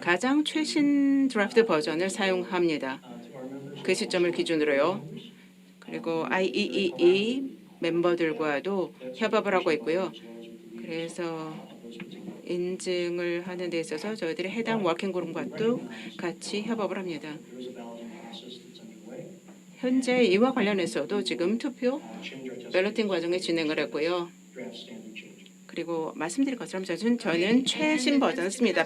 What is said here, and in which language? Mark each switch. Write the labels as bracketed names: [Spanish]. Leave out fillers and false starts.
[Korean] 가장 최신 드래프트 버전을 사용합니다. [English] to our members. [Korean] 그 시점을 기준으로요. 그리고 IEEE 멤버들과도 협업을 하고 있고요. 그래서 인증을 하는 데 있어서 저희들이 해당 워킹 그룹과도 같이 협업을 합니다. [English] There is a balloting process that's underway. [Korean] 현재 이와 관련해서도 지금 투표 [English] Change our test [Korean] 밸러팅 과정에 진행을 했고요. [English] draft standard change. [Korean] 그리고 말씀드린 것처럼 저는 최신 버전을 씁니다.